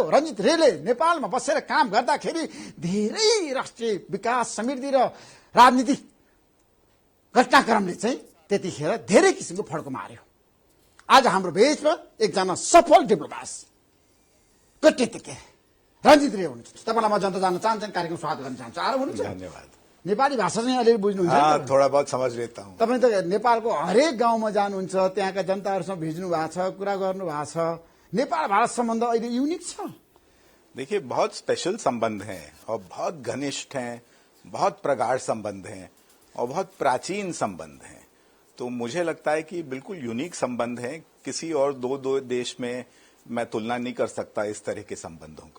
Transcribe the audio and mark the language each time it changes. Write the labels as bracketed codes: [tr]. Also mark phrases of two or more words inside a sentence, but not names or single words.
[ne] रञ्जित रेले नेपालमा बसेर काम गर्दाखेरि धेरै राष्ट्रिय विकास, समृद्धि र राजनीतिक घटनाक्रमले चाहिँ त्यतिखेर धेरै किसिमको फड्को मार्यो। आज हाम्रो बीचमा एकजना सफल डिप्लोमेट कूटनीतिज्ञ रञ्जित रे हुनुहुन्छ। तपाईँलाई म जनता जान्न चाहन्छन् कार्यक्रम स्वागत गर्न चाहन्छु। आएर हुनुहुन्छ। धन्यवाद। नेपाली भाषा चाहिँ अलिअलि बुझ्नुहुन्छ? [hi] थोड़ा बहुत समझ लेता हूँ। [ne] तपाईँ त नेपालको हरेक गाउँमा जानुहुन्छ, त्यहाँका जनताहरूसँग भिज्नु भएको छ, कुरा गर्नु भएको छ। नेपाल भारत सम्बन्ध अहिले युनिक छ। [hi] देखिए, बहुत स्पेशल संबंध हैं और बहुत घनिष्ठ हैं, बहुत प्रगाढ़ संबंध हैं और बहुत प्राचीन संबंध हैं। तो मुझे लगता है कि बिल्कुल यूनिक संबंध है। किसी और दो देश में मैं तुलना नहीं कर सकता इस तरह के संबंधों का।